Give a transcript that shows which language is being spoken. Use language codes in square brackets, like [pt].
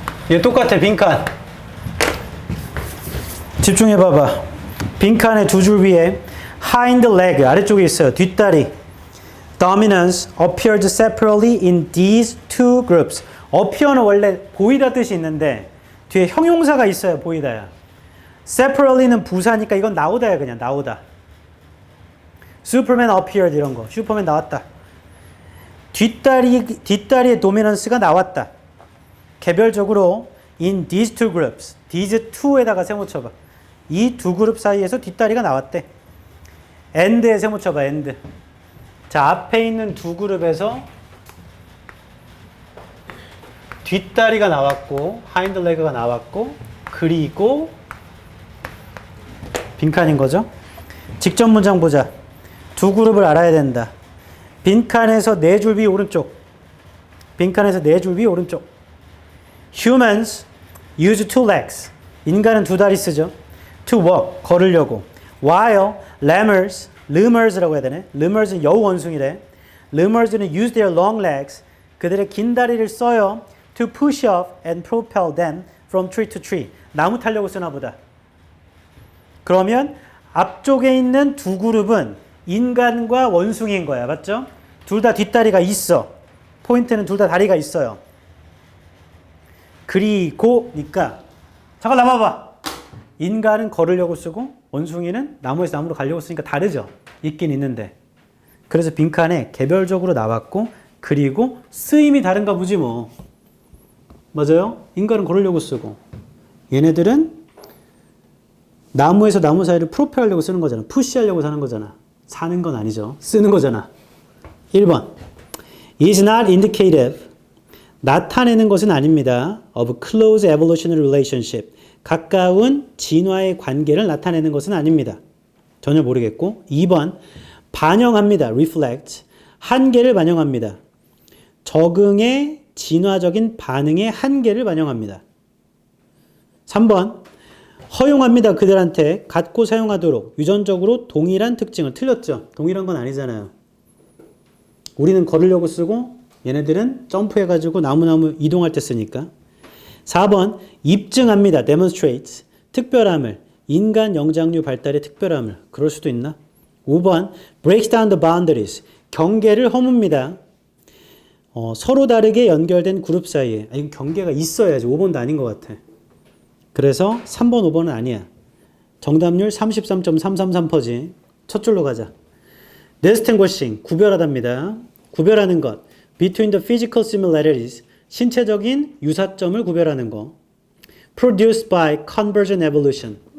[ko] 얘 똑같아. 빈칸 집중해봐봐. 빈칸의 두 줄 위에 [en] hind leg [ko] 아래쪽에 있어요. 뒷다리. [en] Dominance appeared separately in these two groups. [ko] appear는 원래 보이다 뜻이 있는데 뒤에 형용사가 있어야 보이다야. separately는 부사니까 이건 나오다야. 그냥 나오다. [en] Superman appeared [ko] 이런 거. 슈퍼맨 나왔다. 뒷다리의 dominance가 나왔다. 개별적으로 [en] in these two groups, these two [ko] 에다가 세모 쳐봐. 이 두 그룹 사이에서 뒷다리가 나왔대. and에 세모 쳐봐. and. 자, 앞에 있는 두 그룹에서 뒷다리가 나왔고 hind leg가 나왔고 그리고 빈칸인 거죠. 직접 문장 보자. 두 그룹을 알아야 된다. 빈칸에서 네 줄 위 오른쪽. 빈칸에서 네 줄 위 오른쪽. [en] Humans use two legs. [ko] 인간은 두 다리 쓰죠. [en] To walk, [ko] 걸으려고. While lemurs,lemurs,라고 해야 되네. lemurs는 여우 원숭이래. lemurs는 [en] use their long legs. [ko] 그들의 긴 다리를 써요. [en] To push off and propel them from tree to tree. [ko] 나무 타려고 쓰나 보다. 그러면 앞쪽에 있는 두 그룹은 인간과 원숭이인 거야. 맞죠? 둘 다 뒷다리가 있어. 포인트는 둘 다 다리가 있어요. 그리고니까 잠깐 나와봐. 인간은 걸으려고 쓰고 원숭이는 나무에서 나무로 가려고 쓰니까 다르죠. 있긴 있는데. 그래서 빈칸에 개별적으로 나왔고 그리고 쓰임이 다른가 보지 뭐. 맞아요? 인간은 걸으려고 쓰고 얘네들은 나무에서 나무 사이를 프로펠하려고 쓰는 거잖아. 푸시하려고 사는 거잖아. 사는 건 아니죠. 쓰는 거잖아. 1번 [en] is not indicative. [ko] 나타내는 것은 아닙니다. [en] of close evolutionary relationship. [ko] 가까운 진화의 관계를 나타내는 것은 아닙니다. 전혀 모르겠고. 2번 반영합니다. reflect. 한계를 반영합니다. 적응의 진화적인 반응의 한계를 반영합니다. 3번 허용합니다. 그들한테 갖고 사용하도록 유전적으로 동일한 특징을. 틀렸죠? 동일한 건 아니잖아요. 우리는 걸으려고 쓰고 얘네들은 점프해가지고 나무 이동할 때 쓰니까. 4번 입증합니다. demonstrates. 특별함을. 인간 영장류 발달의 특별함을. 그럴 수도 있나? [en] 5번 breaks down the boundaries. [ko] 경계를 허뭅니다. 서로 다르게 연결된 그룹 사이에. 이건 경계가 있어야지. 5번도 아닌 것 같아. 그래서 3번, 5번은 아니야. 정답률 33.333%지. 첫 줄로 가자. distinguishing. 구별하답니다. 구별하는 것. [en] between the physical similarities. [ko] 신체적인 유사점을 구별하는 거. [en] produced by convergent evolution.